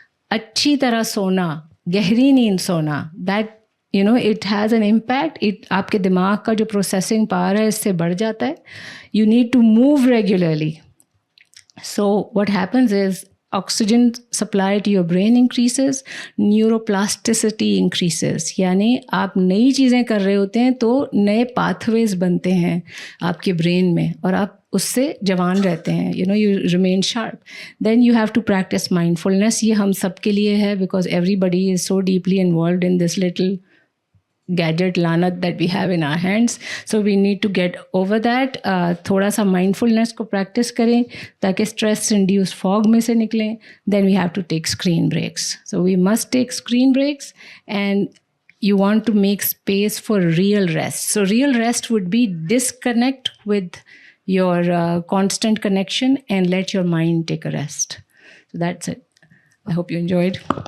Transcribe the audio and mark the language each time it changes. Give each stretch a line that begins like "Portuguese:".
Hindi: अच्छी तरह सोना, गहरी नींद सोना.
English: That, it has an impact.
Hindi: आपके दिमाग का जो processing power है इससे बढ़ जाता है.
English: You need to move regularly. So what happens is oxygen supply to your brain increases, neuroplasticity increases.
Hindi: यानी आप नई चीज़ें कर रहे होते हैं तो नए pathways बनते हैं आपके brain में और आप उससे जवान रहते हैं.
English: You remain sharp. Then you have to practice mindfulness.
Hindi: ये हम सब के लिए है
English: because everybody is so deeply involved in this little gadget lanat that we have in our hands. So we need to get over that.
Hindi: थोड़ा सा mindfulness को practice करें ताकि stress induced fog में से निकलें.
English: Then we have to take screen breaks. So we must take screen breaks, and you want to make space for real rest. So real rest would be disconnect with your constant connection and let your mind take a rest. So that's it. I hope you enjoyed.